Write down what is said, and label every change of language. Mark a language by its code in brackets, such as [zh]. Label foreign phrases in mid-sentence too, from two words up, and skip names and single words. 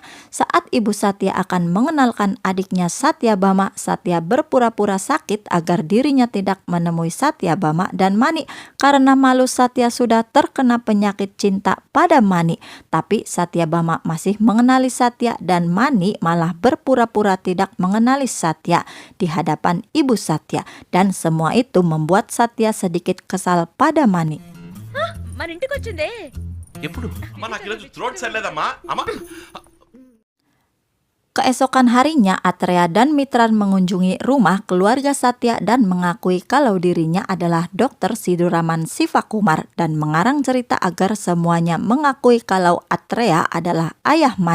[id] Saat ibu Satya akan mengenalkan adiknya Satyabama, Satya berpura-pura sakit agar dirinya tidak menemui Satyabama dan Mani karena malu Satya sudah terkena penyakit cinta pada Mani. Tapi Satyabama masih mengenali Satya dan Mani malah berpura-pura tidak mengenali Satya di hadapan ibu Satya, dan semua itu membuat Satya sedikit kesal pada Mani. [te] మన ఇంటికి వచ్చిందే ఎప్పుడు అమ్మా నాకు ఈరోజు థ్రోట్ సరిలేదమ్మా అమ్మా [id] Keesokan harinya, Atreya dan Mitran mengunjungi rumah keluarga Satya dan mengakui kalau dirinya adalah Dokter Siduraman Sivakumar dan mengarang cerita agar semuanya mengakui kalau Atreya adalah ayah Mani.